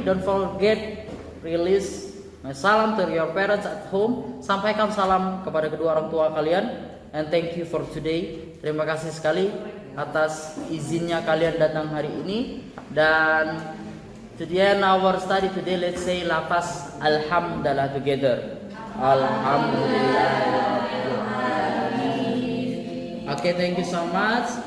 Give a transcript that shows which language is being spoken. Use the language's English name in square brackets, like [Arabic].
[English] Don't forget release my salam to your parents at home. [Indonesian] Sampaikan salam kepada kedua orang tua kalian. [English] And thank you for today. [Indonesian] Terima kasih sekali atas izinnya kalian datang hari ini. [English] Dan to the end our study today, let's say lafaz alhamdulillah together. [Arabic] Alhamdulillah. [English] Okay, thank you so much.